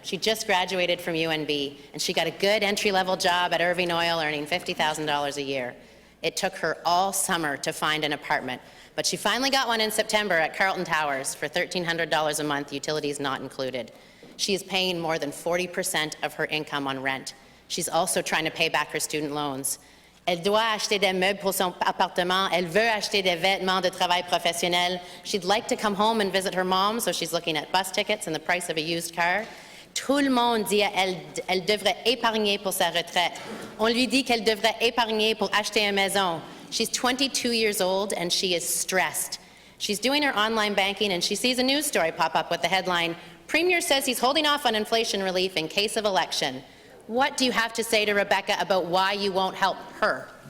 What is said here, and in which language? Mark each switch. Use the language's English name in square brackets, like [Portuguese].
[English] She just graduated from UNB, and she got a good entry-level job at Irving Oil, earning $50,000 a year. It took her all summer to find an apartment, but she finally got one in September at Carlton Towers for $1,300 a month, utilities not included. She is paying more than 40% of her income on rent. She's also trying to pay back her student loans. [French] Elle doit acheter des meubles pour son appartement. Elle veut acheter des vêtements de travail professionnel. [English] She'd like to come home and visit her mom, so she's looking at bus tickets and the price of a used car. [French] Tout le monde dit qu'elle devrait épargner pour sa retraite. On lui dit qu'elle devrait épargner pour acheter une maison. [English] She's 22 years old and she is stressed. She's doing her online banking and she sees a news story pop up with the headline, "Premier says he's holding off on inflation relief in case of election." What do you have to say to Rebecca about why you won't help her?